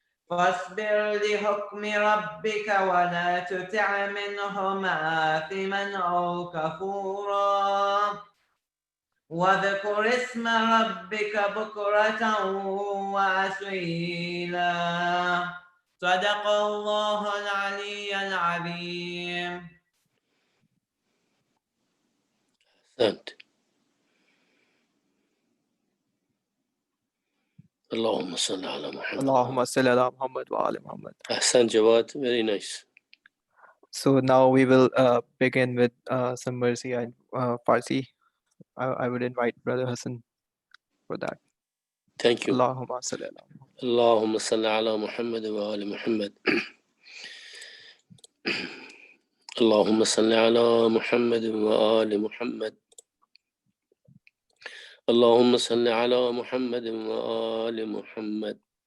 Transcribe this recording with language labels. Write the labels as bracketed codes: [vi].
[ar] فاصبر لحكم ربك ولا تطع منهم آثما أو كفورا واذكر اسم ربك بكرة وأصيلا صدق الله العلي العظيم. أحسنت. اللهم صل على محمد. اللهم صل على محمد وعلى محمد. أحسنت [en] Jawad, very nice. So now we will begin with some mercy and Farsi. I would invite Brother Hassan for that. Thank you. [ar] Allahumma salli ala Muhammad. اللهم صل على محمد وآل محمد. اللهم صل على محمد وآل محمد. اللهم صل على محمد وآل محمد.